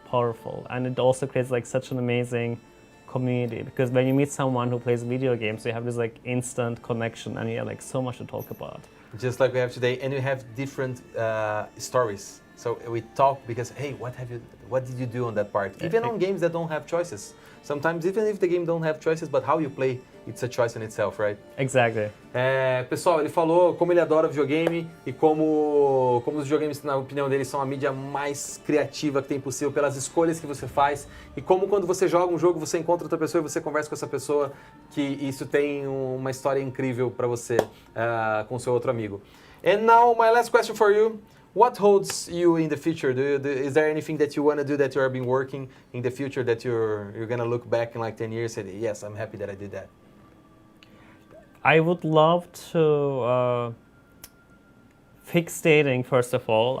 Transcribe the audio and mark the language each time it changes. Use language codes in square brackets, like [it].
[en] powerful, and it also creates like such an amazing community, because when you meet someone who plays video games, you have this like instant connection and you have like so much to talk about. Just like we have today, and we have different stories. So we talk because, hey, what did you do on that part? Even on games that don't have choices. Sometimes even if the game don't have choices, but how you play, it's a choice in itself, right? Exactly. [pt] Pessoal, ele falou como ele adora videogame e como os videogames, na opinião dele, são a mídia mais criativa que tem possível pelas escolhas que você faz e como quando você joga um jogo, você encontra outra pessoa e você conversa com essa pessoa, que isso tem uma história incrível para você com seu outro amigo. [en] And now, my last question for you. What holds you in the future? Is there anything that you want to do that you have been working in the future that you're going to look back in like 10 years and say, yes, I'm happy that I did that? I would love to fix dating, first of all.